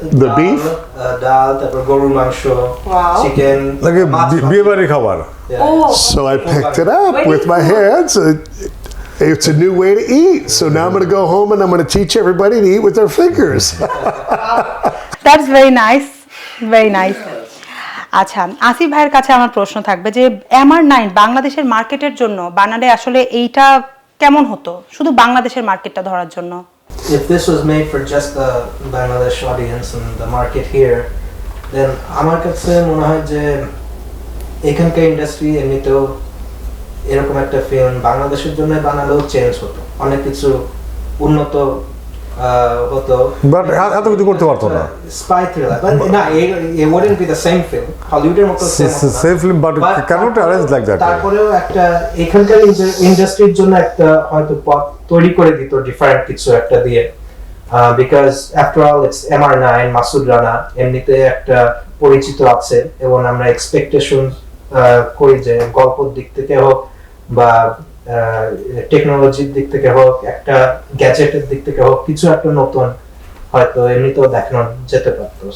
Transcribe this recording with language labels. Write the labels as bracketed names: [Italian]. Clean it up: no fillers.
[English] The beef? [Bangla] ডাল, তারপর গরুর মাংস, চিকেন, বিয়েবাড়ি খাবার। [English] So I picked it up with my hands. It's a new way to eat. So now I'm going to go home and I'm going to teach everybody to eat with their fingers. That's very nice. Very nice. [Bangla] আচ্ছা, আসিফ ভাইয়ের কাছে আমার প্রশ্ন থাকবে যে MR-9 বাংলাদেশের মার্কেটের জন্য বানালে আসলে এইটা কেমন হতো, শুধু বাংলাদেশের মার্কেটটা ধরার জন্য? [English] If this was made for just the Bangladesh audience and the market here, then [Bangla] আমার কাছে মনে হয় যে এখানকার ইন্ডাস্ট্রি এমনিতেও এরকম একটা ফিল্ম বাংলাদেশের জন্য বানালেও চেঞ্জ হতো, অনেক কিছু উন্নত হতো, বাট এত কিছু করতে পারতো না। স্পাই থ্রিলার, বাট না, [English] it wouldn't be the same film, [Bangla] হলিউডের মতো [English] Same film, but cannot arrange like that. [Bangla] তারপরেও একটা এখানকার ইন্ডাস্ট্রির জন্য একটা হয়তো পথ তৈরি করে দিত, ডিফারেন্ট কিছু একটা দিয়ে, because after all it's MR-9, Masud Rana এমনিতে একটা পরিচিত আছে, এবং আমরা এক্সপেকটেশন করি যে গল্পের দিক থেকে হোক বা টেকনোলজির দিক থেকে হোক, একটা গ্যাজেটের দিক থেকে হোক, কিছু একটা নতুন হয়তো এমনিতেও দেখানো যেতে পারতো।